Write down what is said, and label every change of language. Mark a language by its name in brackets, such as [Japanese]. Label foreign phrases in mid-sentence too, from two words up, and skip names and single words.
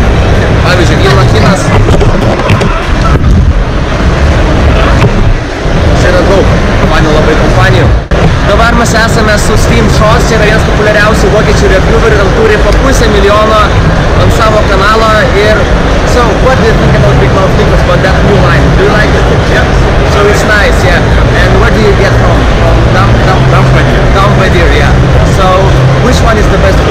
[Lithuanian] Pavyzdžiui, Vynokinas. Čia yra daug kompanijų, labai kompanijų. Dabar mes esame su Steam Shots, čia yra vienas populiariausių vokiečių reviewerių, ir turi po 500 000 ant savo kanalo. [English] Ir so, what do you think about Big Mouth Liquids, about that new line? Do you like it? Yeah. So it's nice, yeah. And where do you get from? Dumb Daidyr, yeah. So which one is the